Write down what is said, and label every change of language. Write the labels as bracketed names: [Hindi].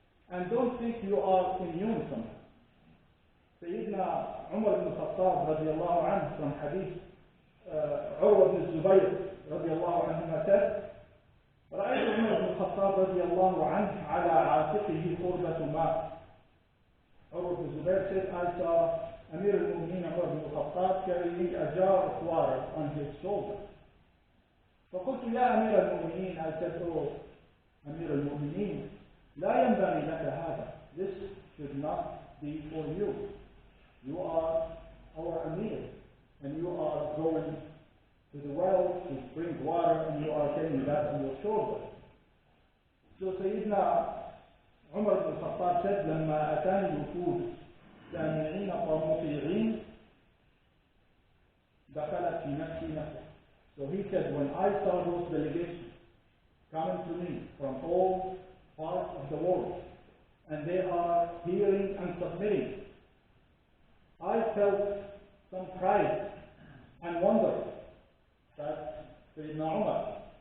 [English] And don't think you are immune from it. Sayyidina Umar ibn Khattab radiallahu anhu from hadith Urwa ibn Zubayr radiallahu anhu said, [Arabic] رأيت عمر بن الخطاب رضي الله عنه على عاتقه قربة ماء. [English] Urwa ibn Zubayr said, I saw Amir al-Mu'mineen Umar ibn al-Khattab carrying a jar of water on his shoulder. [Arabic] فقلت يا أمير المؤمنين, [English] I said, oh Amir al-Mu'mineen, [Arabic] لا ينبغي لك هذا. [English] This should not be for you. You are our Amir, and you are going to the well to bring water, and you are carrying that on your shoulder. So Sayyidina Umar ibn al-Khattab said, [Arabic] لما أتاني الوفود سامعين ومطيعين دخلت في نفسي نفسه. [English] So he said, when I saw those delegations coming to me from all parts of the world, and they are hearing and submitting, I felt some pride and wonder that Sayyidina Umar.